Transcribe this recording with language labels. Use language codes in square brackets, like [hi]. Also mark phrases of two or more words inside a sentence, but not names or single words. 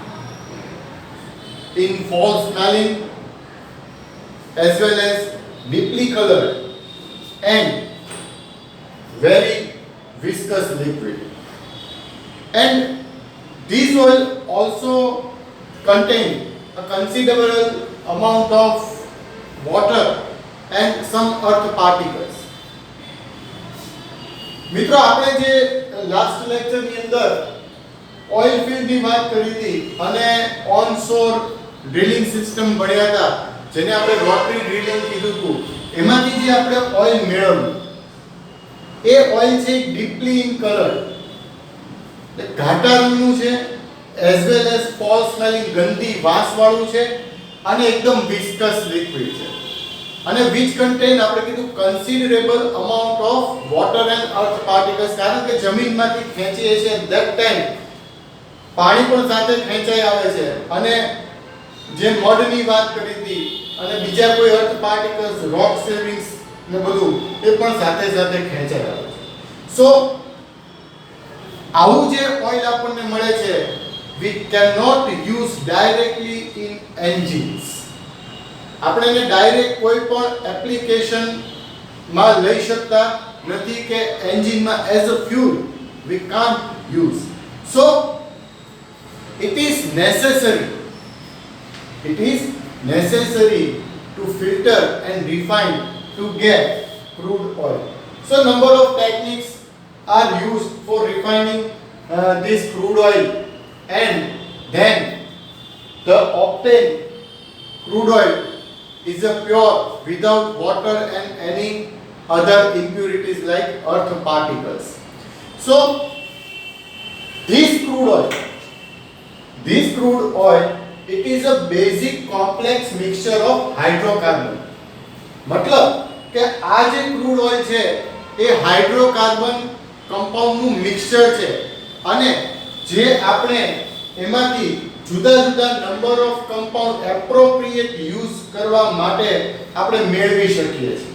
[en] in foul smelling as well as deeply colored and very viscous liquid, and these oil also contain a considerable amount of water and some earth particles. [gu] મિત્રો આપણે જે [en] last lecture [gu] ની અંદર [en] oil field [gu] ની વાત કરી હતી અને [en] onshore drilling system [gu] ભણ્યા હતા જેને આપણે [en] rotary drilling [gu] કીધું હતું, એમાંથી જે આપણે ઓઇલ મેળવ્યું એ ઓઇલ છે [en] deeply in color, [gu] એટલે ઘાટા રંગનું છે, [en] as well as foul [gu] સ્મેલિંગ ગંદી વાસ વાળું છે અને એકદમ [en] viscous liquid [gu] છે, અને [en] which contain [gu] આપણે કીધું [en] considerable amount of water and earth particles, [gu] કારણ કે જમીનમાંથી ખેંચીએ છે [en] that time [gu] પાણી પણ સાથે ખેંચાઈ આવે છે અને જે મડની વાત કરી હતી અને બીજા કોઈ [en] earth particles rock savings [gu] ને બધું એ પણ સાથે સાથે ખેંચાઈ આવે છે. સો આવું જે ઓઇલ આપણને મળે છે [en] we cannot use directly in engines. [gu] આપણે એને ડાયરેક્ટ કોઈ પણ એપ્લિકેશન માં લઈ શકતા નથી કે એન્જિનમાં [en] as a fuel we can't use. So it is necessary to filter and refine to get crude oil. So number of techniques are used for refining this crude oil, and then the obtained crude oil is a pure without water and any other impurities like earth particles. So this crude oil it is a basic complex mixture of hydrocarbon. [gu] मतलब કે આ જે [en] crude oil [gu] છે એ [en] hydrocarbon compound [gu] નું મિક્સચર છે અને જે આપણે એમાંથી જુદા જુદા [en] number of compound appropriate use [gu] કરવા માટે આપણે મેળવી શકીએ છીએ.